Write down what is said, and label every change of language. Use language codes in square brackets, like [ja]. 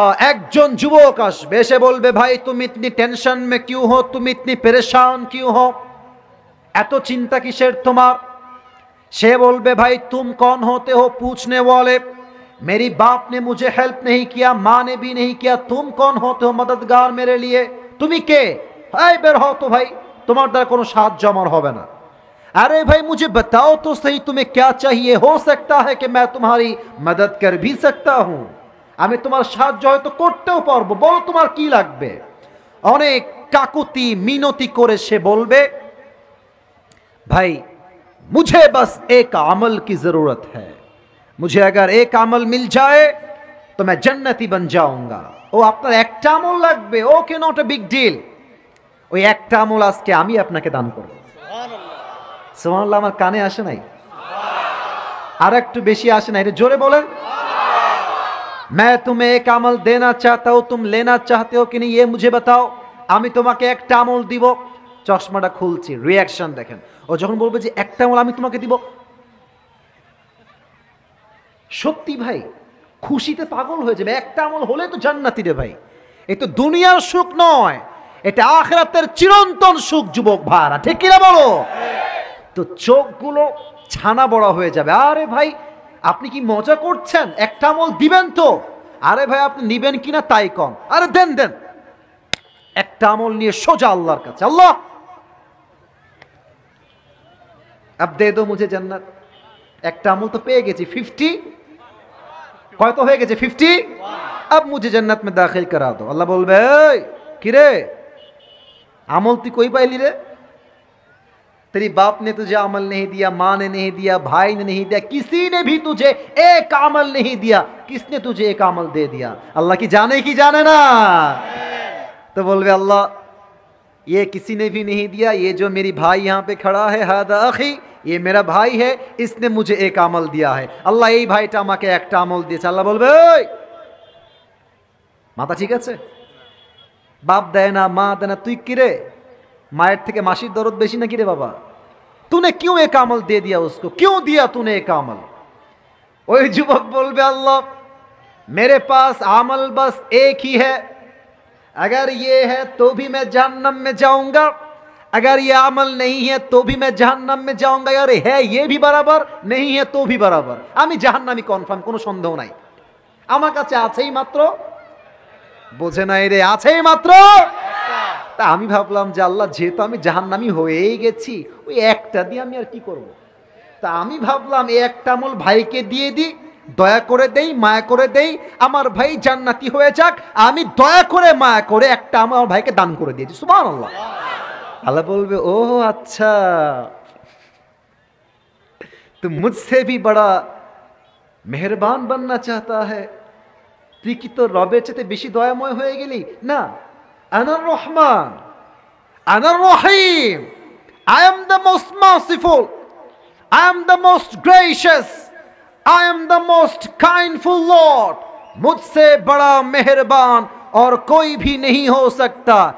[bn] একজন যুবক আসবে, এসে বলবে, ভাই তুমি [hi] ইতনি টেনশন মে কিউ হো, [bn] তুমি ইতনি পরেশান কিউ হো, এত চিন্তা কিসের তোমার? সে বলবে, ভাই [hi] तुम कौन होते हो पूछने वाले, मेरी बाप ने मुझे हेल्प नहीं किया, माँ ने भी नहीं किया, तुम कौन होते हो मददगार मेरे लिए, [bn] তুমি কে? এই বের হও তো ভাই, তোমার দ্বারা কোনো সাহায্য আমার হবে না। [hi] अरे भाई मुझे बताओ तो सही तुम्हें क्या चाहिए, हो सकता है कि मैं तुम्हारी मदद कर भी सकता हूं, [bn] আমি তোমার সাহায্য হয়তো করতেও পারবো, বলো তোমার কি লাগবে। অনেক কাকুতি মিনতি করে সে বলবে, [hi] भाई मुझे बस एक अमल की जरूरत है, मुझे अगर एक अमल मिल जाए तो मैं जन्नती बन जाऊंगा। [bn] ও আপনার একটা আমল লাগবে, ওকে, [en] not a big deal, [bn] ওই একটা আমল আজকে আমি আপনাকে দান করব। সুবহানাল্লাহ। সুবহানাল্লাহ আমার কানে আসে নাই? আর একটু বেশি আসে না, এটা জোরে বলেন। [hi] मैं तुम्हें एक अमल देना चाहता हूं, तुम लेना चाहते हो कि नहीं ये मुझे बताओ, [bn] আমি তোমাকে একটা আমল দিব। চশমাটা খুলছি, রিয়াকশন দেখেন। ও যখন বলবে যে একটা আমল আমি তোমাকে দিব, সত্যি ভাই খুশিতে পাগল হয়ে যাবে। একটা আমল হলে তো জান্নাতি রে ভাই, এই তো দুনিয়ার সুখ নয়, এটা আখিরাতের চিরন্তন সুখ যুবক ভাইরা, ঠিক কিনা বলো? তো চোখগুলো ছানা বড়া হয়ে যাবে। আরে ভাই আপনি কি মজা করছেন? একটা আমল দিবেন তো? আরে ভাই আপনি নিবেন কিনা তাই কন। আরে দেন দেন। একটা আমল নিয়ে সোজা আল্লাহর কাছে, আল্লাহ [hi] अब दे दो मुझे जन्नत। [bn] একটা আমল তো পেয়ে গেছি, 50 কত হয়ে গেছে? 50। [hi] अब मुझे जन्नत में दाखिल करा दो। [bn] আল্লাহ বলবে, এই কি রে, আমল তুই কই পাইলি রে? [hi] तेरी बाप ने तुझे अमल नहीं दिया, माँ ने नहीं दिया, भाई ने नहीं दिया, किसी ने भी तुझे एक अमल नहीं दिया, किसने तुझे एक अमल दे दिया? अल्लाह की जाने की जाने ना। तो बोलबे अल्लाह ये किसी ने भी नहीं दिया, ये जो मेरी भाई यहाँ पे खड़ा है, हादा अखी, ये मेरा भाई है, इसने मुझे एक अमल दिया है। अल्लाह [bn] এই ভাইটা আমাকে একটা আমল দিয়েছে। আল্লাহ বলবে, ওই মাথা ঠিক আছে? বাপ দেয় না, মা দেয় না, তুই কি রে? মায়ের থেকে মাসির দরদ বেশি নাকি রে বাবা? [hi] तूने क्यों एक अमल दे दिया उसको, क्यों दिया तूने एक अमल? [bn] ওই যুবক বলবে, আল্লাহ [hi] मेरे पास अमल बस एक ही है, अगर ये है तो भी मैं जहन्नम में जाऊंगा, अगर ये अमल नहीं है तो भी मैं जहन्नम में जाऊंगा, यार है ये भी बराबर, नहीं है तो भी बराबर, [bn] আমি জাহান্নামী কনফার্ম, কোনো সন্দেহ নাই। আমার কাছে আছেই মাত্র, বোঝে নাই রে, আছেই মাত্র। তা আমি ভাবলাম যে আল্লাহ যেহেতু আমি জাহান্নামী হয়েই গেছি, ওই একটা দিয়ে আমি আর কি করব। তা আমি ভাবলাম এই একটা আমল ভাইকে দিয়ে দিই, দয়া করে দেই, মায়া করে দেই, আমার ভাই জান্নাতি হয়ে যাক, আমি দয়া করে মায়া করে একটা আমার ভাইকে দান করে দিয়েছি। সুবহানাল্লাহ। আল্লাহ বলবে, ও আচ্ছা তুই [hi] মুঝসে ভি বড়া মেহেরবান बनना चाहता है, [bn] তুই কি তোর রবের চেয়ে বেশি দয়াময় হয়ে গেলি? [en] না, [ar] আনার রহমান, আনার রহিম, [en] I am the most merciful, I am the most gracious, I am the most kindful Lord, [hi] मुझसे बड़ा मेहरबान और कोई भी नहीं हो सकता।